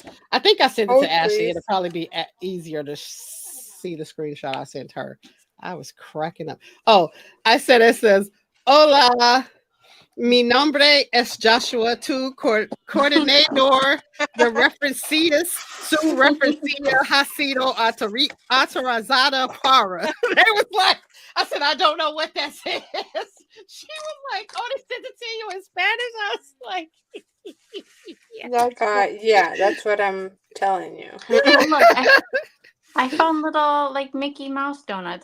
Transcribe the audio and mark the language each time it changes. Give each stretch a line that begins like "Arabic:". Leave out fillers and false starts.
English: I think I sent it to Ashley. please. It'll probably be easier to see the screenshot I sent her. I was cracking up. Oh, I said, it says,
Spanish: hola, mi nombre es Joshua, tu coordinador de referencias, su referencia ha sido autorizada para.
English: They was like, I said, I don't know what that says. She was like, oh, they sent it to you in Spanish? I was like, yeah, that's what I'm telling you. Look, I found little Mickey Mouse donuts.